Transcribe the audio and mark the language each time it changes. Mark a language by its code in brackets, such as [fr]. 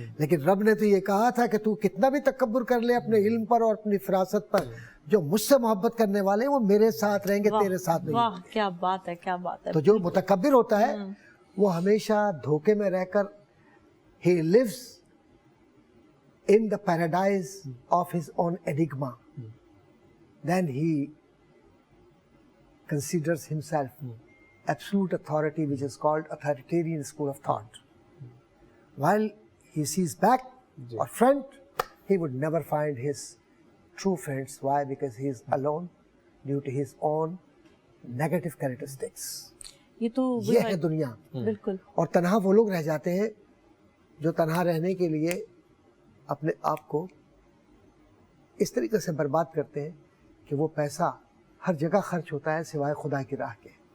[ur] لیکن رب نے تو یہ کہا تھا کہ تو کتنا بھی تکبر کر لے اپنے علم پر اور اپنی فراست پر, جو مجھ سے محبت کرنے والے ہیں وہ میرے ساتھ رہیں گے, تیرے ساتھ نہیں. واہ کیا بات ہے, کیا بات ہے. تو جو متکبر ہوتا ہے وہ ہمیشہ دھوکے میں رہ کر [en] he lives in the paradise of his own enigma. Then he considers himself absolute authority, which is called authoritarian school of thought. While he sees back or front, he would never find his true friends. Why? Because he is alone due to his own negative characteristics. [ur] یہ ہے دنیا. بالکل. اور تنہا وہ لوگ رہ جاتے ہیں جو تنہا رہنے کے لیے اپنے آپ کو اس طریقے سے برباد کرتے ہیں کہ وہ پیسہ ہر جگہ خرچ ہوتا ہے سوائے خدا کی راہ کے.